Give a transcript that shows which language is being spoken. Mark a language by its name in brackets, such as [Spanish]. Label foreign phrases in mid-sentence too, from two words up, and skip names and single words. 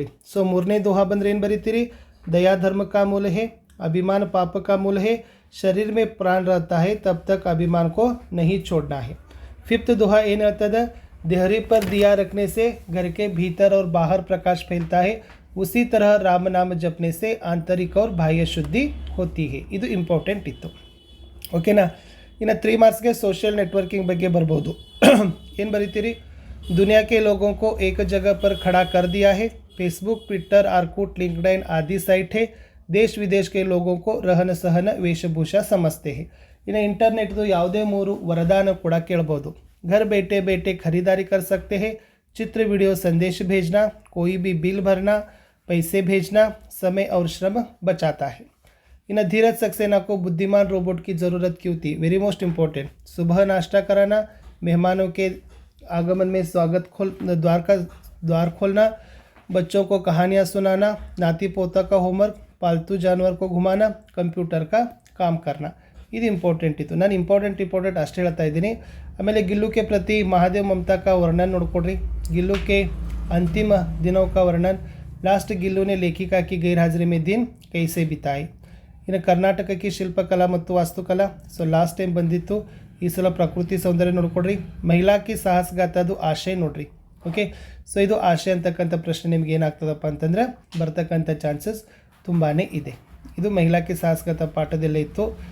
[Kannada] ಸೊ 3ನೇ ದೋಹಾ ಬಂದರೆ ಏನು ಬರೀತೀರಿ? [Hindi] दया धर्म का मूल है, अभिमान पाप का मूल है, शरीर में प्राण रहता है तब तक अभिमान को नहीं छोड़ना है. [Kannada] 5th दोहा ಏನು ಹೇಳ್ತದೆ? [Hindi] देहरी पर दिया रखने से घर के भीतर और बाहर प्रकाश फैलता है, उसी तरह राम नाम जपने से आंतरिक और बाह्य शुद्धि होती है. [Kannada] ಇದು ಇಂಪಾರ್ಟೆಂಟ್ ಇತ್ತು. ಓಕೆನಾ? ಇನ್ನು 3 ಮಾರ್ಕ್ಸ್ಗೆ [English] social networking [Kannada] ಬಗ್ಗೆ ಬರ್ಬೋದು. ಏನು ಬರೀತೀರಿ? [Hindi] दुनिया के लोगों को एक जगह पर खड़ा कर दिया है, फेसबुक, ट्विटर, आर्कुट, लिंक्डइन आदि साइट है, देश विदेश के लोगों को रहन सहन वेशभूषा समझते हैं. [Kannada] ಇನ್ನು ಇಂಟರ್ನೆಟ್ದು ಯಾವುದೇ 3 ವರದಾನ ಕೂಡ ಕೇಳ್ಬೋದು. [Hindi] घर बैठे बैठे खरीदारी कर सकते हैं, चित्र वीडियो संदेश भेजना, कोई भी बिल भरना, पैसे भेजना, समय और श्रम बचाता है. इन धीरज सक्सेना को बुद्धिमान रोबोट की ज़रूरत क्यों थी? [English] very most important. [Hindi] सुबह नाश्ता कराना, मेहमानों के आगमन में द्वार खोलना, बच्चों को कहानियाँ सुनाना, नाती पोता का होमवर्क, पालतू जानवर को घुमाना, कंप्यूटर का काम करना. [Kannada] ಇದು ಇಂಪಾರ್ಟೆಂಟ್ ಇತ್ತು. ನಾನು ಇಂಪಾರ್ಟೆಂಟ್ ಅಷ್ಟೇ ಹೇಳ್ತಾ ಇದ್ದೀನಿ. [Hindi] ಆಮೇಲೆ गिल्लू के प्रति महादेव ममता का वर्णन ನೋಡ್ಕೊಡ್ರಿ. गिल्लू के अंतिम दिनों का वर्णन. लास्ट गिल्लू ने लेखिका की गैरहाजिरी में दिन कैसे बिताए. [Kannada] ಇನ್ನು ಕರ್ನಾಟಕಕ್ಕೆ ಶಿಲ್ಪಕಲಾ ಮತ್ತು ವಾಸ್ತುಕಲಾ. ಸೊ [English] last time [Kannada] ಬಂದಿತ್ತು, ಈ ಸಲ ಪ್ರಕೃತಿ ಸೌಂದರ್ಯ ನೋಡ್ಕೊಡ್ರಿ. ಮಹಿಳಾ ಕಿ ಸಾಹಸಗಾಥದು ಆಶಯ ನೋಡ್ರಿ. [English] OK, so [Kannada] ಇದು ಆಶಯ ಅಂತಕ್ಕಂಥ ಪ್ರಶ್ನೆ ನಿಮ್ಗೆ ಏನಾಗ್ತದಪ್ಪ ಅಂತಂದ್ರೆ ಬರ್ತಕ್ಕಂಥ ಚಾನ್ಸಸ್ ತುಂಬಾ ಇದೆ. ಇದು ಮಹಿಳಾ ಕಿ ಸಾಹಸಗಾಥ ಪಾಠದಲ್ಲೇ ಇತ್ತು.